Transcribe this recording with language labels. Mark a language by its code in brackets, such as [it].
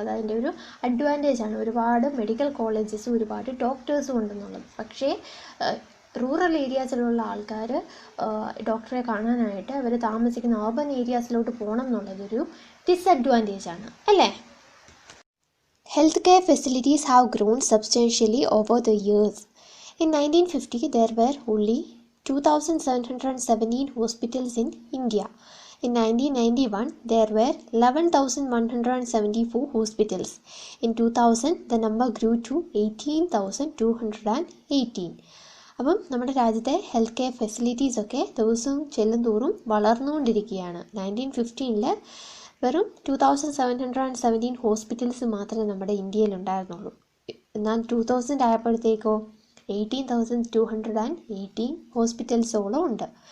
[ml] അത് അതിൻ്റെ ഒരു അഡ്വാൻറ്റേജാണ്. ഒരുപാട് മെഡിക്കൽ കോളേജസും ഒരുപാട് ഡോക്ടേഴ്സും ഉണ്ടെന്നുള്ളത്. പക്ഷേ റൂറൽ ഏരിയാസിലുള്ള ആൾക്കാർ ഡോക്ടറെ കാണാനായിട്ട് അവർ താമസിക്കുന്ന അർബൻ ഏരിയാസിലോട്ട് പോകണം എന്നുള്ളതൊരു ഡിസഡ്വാൻറ്റേജാണ് അല്ലേ. [en] Healthcare facilities have grown substantially over the years. In 1950, there were only 2,717 hospitals in India. In 1991, there were 11,174 hospitals. In 2000, the number grew to 18,218. [ml] അപ്പം നമ്മുടെ രാജ്യത്തെ ഹെൽത്ത് കെയർ ഫെസിലിറ്റീസൊക്കെ ദിവസവും ചെല്ലുന്തോറും വളർന്നുകൊണ്ടിരിക്കുകയാണ്. 1915 വെറും 2,717 ഹോസ്പിറ്റൽസ് മാത്രമേ നമ്മുടെ ഇന്ത്യയിലുണ്ടായിരുന്നുള്ളൂ. എന്നാൽ 2000 ആയപ്പോഴത്തേക്കോ 18,218 ഹോസ്പിറ്റൽസോളം ഉണ്ട്.